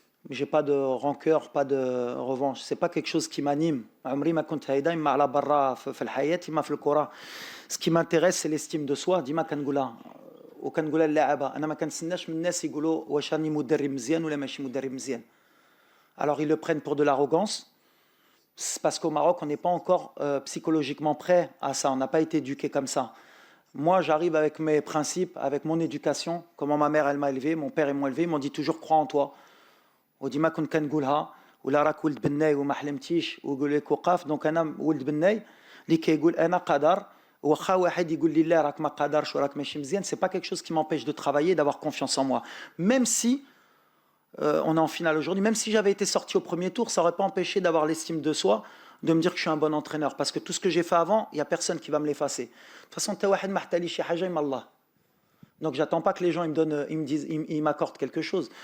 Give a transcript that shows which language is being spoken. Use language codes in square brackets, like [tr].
[fr] J'ai pas de rancœur, pas de revanche. C'est pas quelque chose qui m'anime. Ce qui m'intéresse, c'est l'estime de soi. [ar] ديما كنقولها وكنقولها للاعبة أنا ما كنتسناش من الناس يقولوا واش راني مدرب مزيان ولا ماشي مدرب مزيان. [fr] Alors ils le prennent pour de l'arrogance. C'est parce qu'au Maroc, on n'est pas encore psychologiquement prêt à ça. On n'a pas été éduqué comme ça. Moi, j'arrive avec mes principes, avec mon éducation, comment ma mère elle m'a élevé, mon père ils m'ont élevé, ils m'ont dit toujours crois en toi. [ar] وديما كنت كنقولها ولا راك ولد بناي وما حلمتيش ويقول لك وقف. دونك انا ولد بناي اللي كيقول انا قدر واخا واحد يقول لي لا راك ما قادرش وراك ماشي مزيان. [fr] C'est pas quelque chose qui m'empêche de travailler, d'avoir confiance en moi. Même si on est en finale aujourd'hui, même si j'avais été sorti au premier tour, ça n'aurait pas empêché d'avoir l'estime de soi, de me dire que je suis un bon entraîneur. Parce que tout ce que j'ai fait avant, il n'y a personne qui va me l'effacer. De toute façon, donc j'attends pas que les gens ils me disent, ils m'accordent quelque chose.